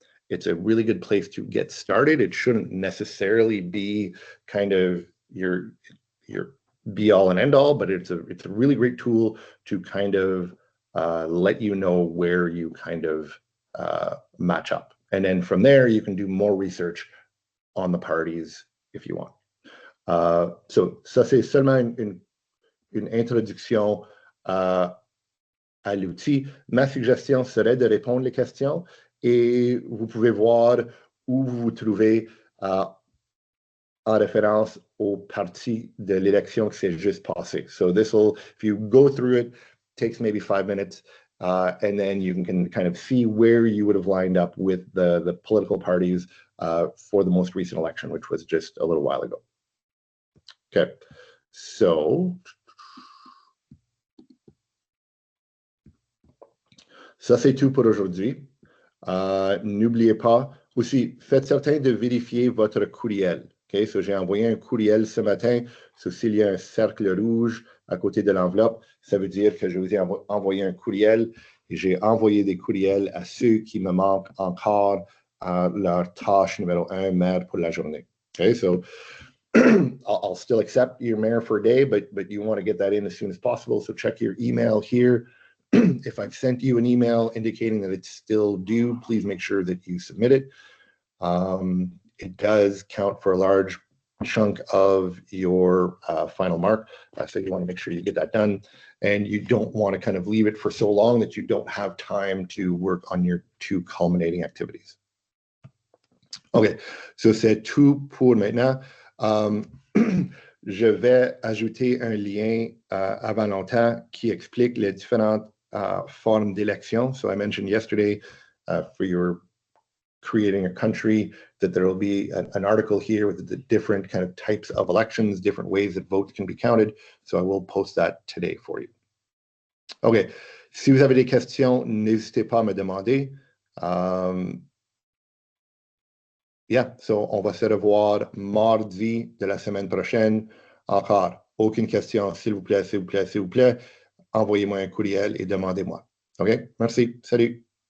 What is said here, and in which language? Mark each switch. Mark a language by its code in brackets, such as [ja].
[en] It's a really good place to get started. It shouldn't necessarily be kind of your be all and end all, but it's a really great tool to kind of let you know where you kind of match up. And then from there, you can do more research on the parties if you want. [fr] So ça, c'est seulement une introduction à l'outil. Ma suggestion serait de répondre les questions et vous pouvez voir où vous vous trouvez en référence au parti de l'élection qui s'est juste passé. [en] So this will, if you go through it, takes maybe 5 minutes, and then you can kind of see where you would have lined up with the political parties for the most recent election, which was just a little while ago. [fr] Okay, so ça c'est tout pour aujourd'hui. N'oubliez pas, aussi, faites certain de vérifier votre courriel. Okay? So j'ai envoyé un courriel ce matin. So s'il y a un cercle rouge à côté de l'enveloppe, ça veut dire que je vous ai envoyé un courriel et j'ai envoyé des courriels à ceux qui me manquent encore leur tâche numéro 1, maire pour la journée. [en] Okay? So I'll still accept your mayor for a day, but you want to get that in as soon as possible. So check your email here. If I've sent you an email indicating that it's still due, please make sure that you submit it. It does count for a large chunk of your final mark. So you want to make sure you get that done. And you don't want to kind of leave it for so long that you don't have time to work on your 2 culminating activities. [fr] OK, so c'est tout pour maintenant. Je vais ajouter un lien avant longtemps qui explique les différentes forms d'élection. [en] So I mentioned yesterday for your creating a country that there will be an article here with the different kind of types of elections, different ways that votes can be counted. So I will post that today for you. [fr] OK, si vous avez des questions, n'hésitez pas à me demander. Yeah, so on va se revoir mardi de la semaine prochaine. Encore, aucune question, s'il vous plaît, s'il vous plaît, s'il vous plaît, envoyez-moi un courriel et demandez-moi. OK? Merci. Salut.